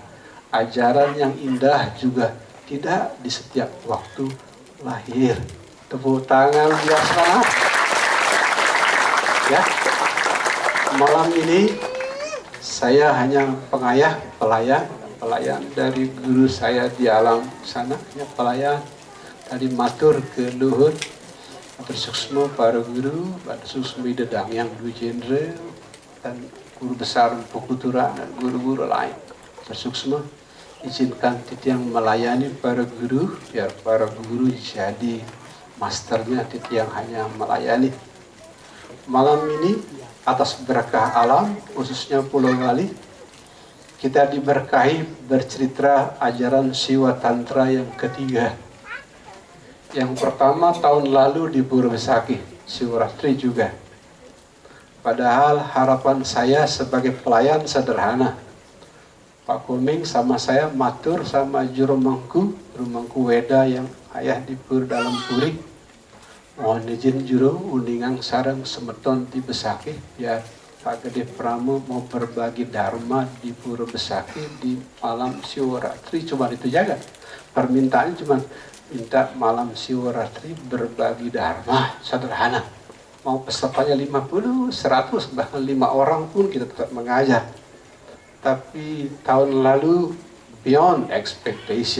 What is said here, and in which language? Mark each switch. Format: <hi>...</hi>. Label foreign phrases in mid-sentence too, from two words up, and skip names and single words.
<id>Ajaran yang indah juga tidak di setiap waktu lahir. Tepuk tangan biasa. Ya. Malam ini saya hanya pelayan dari guru saya di alam sana, ya, pelayan. Tadi matur ke luhur,</id> <ban>matur suksma</ban> <id>para guru,</id> <ban>matur suksma</ban> <id>Dedang yang Dwi Jenderal dan guru besar Pukutura dan guru-guru lain.</id> <ban>Matur suksma,</ban> <id>izinkan Titiang melayani para guru, biar para guru jadi masternya Titiang hanya melayani. Malam ini atas berkah alam, khususnya Pulau Bali, kita diberkahi bercerita ajaran Siwa Tantra yang ketiga. Yang pertama tahun lalu di Pura Besaki, Siwaratri juga. Padahal harapan saya sebagai pelayan sederhana. Pak Komeng sama saya matur sama jurumangku Weda yang ayah di pur dalam puri. Mohon izin juru undingan sarang semeton di Besaki biar Pak Gede Pramo mau berbagi dharma di Pura Besaki di malam Siwaratri. Cuma itu jaga. Permintaannya cuma minta malam Siwaratri berbagi dharma sederhana. Mau pesertanya 50, 100, bahkan 5 orang pun kita tetap mengajar. Tapi tahun lalu</id> <en>beyond expectation.</en>